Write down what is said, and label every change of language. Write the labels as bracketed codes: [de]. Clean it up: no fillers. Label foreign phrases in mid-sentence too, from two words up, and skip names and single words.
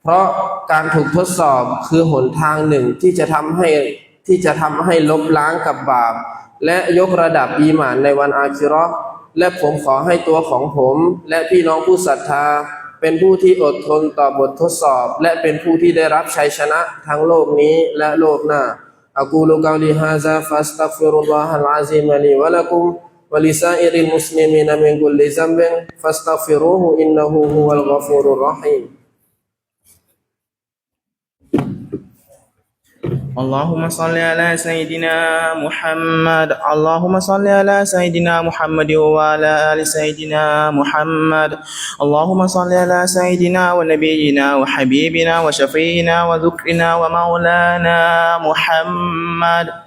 [th] ราะการถูกทดสอบคือหนทางหนึ่งที่จะทำให้ลบล้างกับบาปและยก ระดับอีหม่านในวันอาคิเราะห์และผมขอให้ตัวของผมและพี่น้องผู้ศรัทธาเป็นผู้ที่อดทนต่อบททดสอบและเป็นผู้ที่ได้รับชัยชนะทั้งโลกนี้และโลกหน้า [ar] أقول قولي هذا فاستغفر الله العظيم لي ولكم ولسائر المسلمين من كل ذنب فاستغفروه إنه هو الغفور الرحيم اللهم صل على سيدنا محمد اللهم صل على سيدنا محمد وعلى آل سيدنا محمد اللهم صل على سيدنا ونبينا وحبيبنا وشفينا وذكرنا ومولانا محمد.